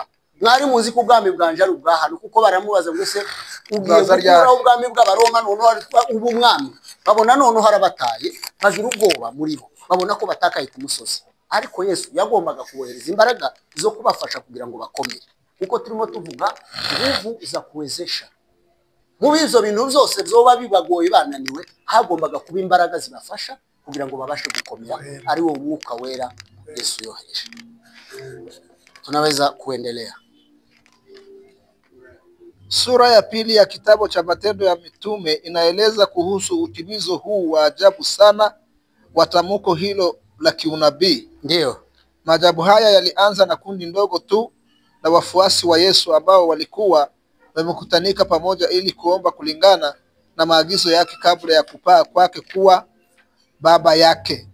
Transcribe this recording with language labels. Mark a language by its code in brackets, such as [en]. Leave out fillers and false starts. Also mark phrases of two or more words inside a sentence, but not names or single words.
[rw] Mwari muzi ko ubwami bwanje ari ubwa hano, kuko baramubaza ngo se ugiye gukura ubwami bw'abaroma none ubu mwami. Babona none harabataye, bagira ubwoba muri bo, babona ko batakaye ku musozi. Ariko Yesu yagombaga kubohereza imbaraga zo kubafasha kugira ngo bakomere, kuko turimo tuvuga [sw] nguvu za kuwezesha. [rw] Mu bizo bintu byose byoba bibagoye bananiwe, hagombaga kuba imbaraga zibafasha kugira ngo babashe gukomera, ari wo mwuka wera Yesu yohereje. [sw] Tunaweza kuendelea. Sura ya pili ya kitabu cha Matendo ya Mitume inaeleza kuhusu utimizo huu wa ajabu sana wa tamko hilo la kiunabii. Ndio. Maajabu haya yalianza na kundi ndogo tu la wafuasi wa Yesu ambao walikuwa wamekutanika pamoja ili kuomba kulingana na maagizo yake kabla ya kupaa kwake kuwa baba yake.